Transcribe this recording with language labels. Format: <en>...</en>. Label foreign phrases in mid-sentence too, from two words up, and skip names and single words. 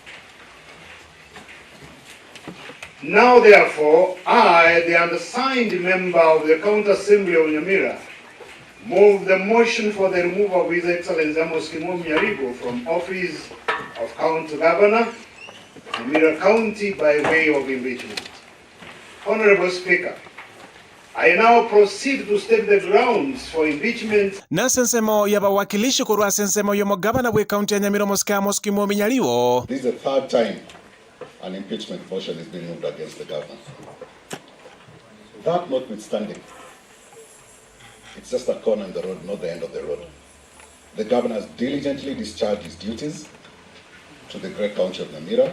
<en>Now, therefore, I, the undersigned member of the County Assembly of Nyamira, move the motion for the removal of His Excellency Amos Kimwomi from office of County Governor, Nyamira County, by way of impeachment. Honorable Speaker, I now proceed to state the grounds for impeachment.</en> <guz>Na sensemo ya bawakilishi kurwa sensemo yo mugavana we county ya Nyamira Amos Kimwomi Nyaribo.</guz> <en>This is the third time an impeachment motion is being moved against the governor. That notwithstanding, it's just a corner in the road, not the end of the road. The governor has diligently discharged his duties to the great county of Nyamira.</en>